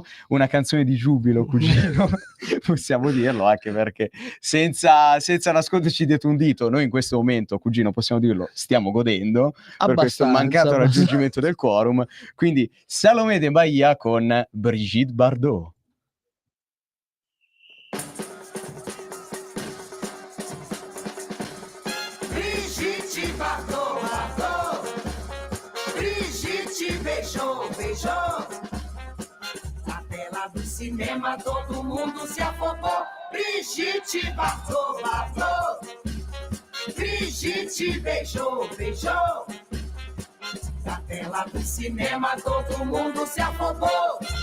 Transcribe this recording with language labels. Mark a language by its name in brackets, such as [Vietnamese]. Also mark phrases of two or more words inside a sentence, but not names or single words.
[Italian] Una canzone di giubilo, cugino, possiamo dirlo, anche perché senza nasconderci dietro un dito, noi in questo momento, cugino, possiamo dirlo, stiamo godendo per questo mancato raggiungimento del quorum. Quindi Salomé de Bahia con Brigitte Bardot. [Portuguese] Brigitte Bardot, Brigitte beijou. Na tela do cinema todo mundo se afobou. Brigitte Bardot, Brigitte beijou. Na tela do cinema todo mundo se afobou.